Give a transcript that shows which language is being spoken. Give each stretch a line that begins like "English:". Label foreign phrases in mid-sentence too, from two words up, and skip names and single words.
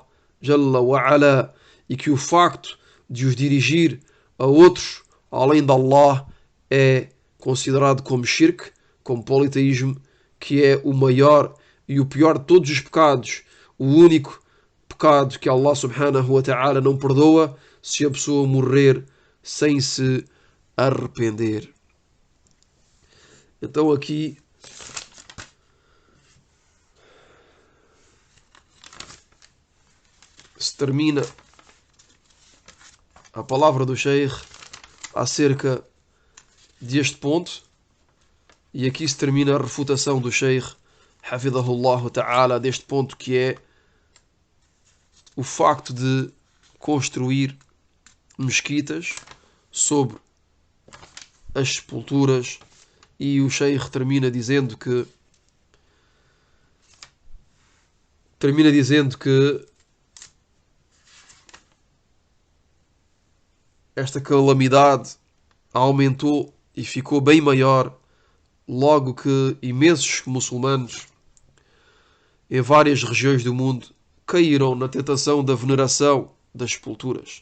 Arabic: جل وعلا,
Portuguese: e que o facto de os dirigir a outros além de Allah é considerado como shirk, como politeísmo, que é o maior e o pior de todos os pecados, o único pecado que Allah
Arabic: سبحانه وتعالى
Portuguese: não perdoa se a pessoa morrer sem se arrepender. Então aqui se termina a palavra do Sheikh acerca deste ponto, e aqui se termina a refutação do Sheikh
Arabic: حفظه الله تعالى
Portuguese: deste ponto, que é o facto de construir mesquitas sobre as sepulturas. E o Sheikh termina dizendo que esta calamidade aumentou e ficou bem maior logo que imensos muçulmanos em várias regiões do mundo caíram na tentação da veneração das sepulturas.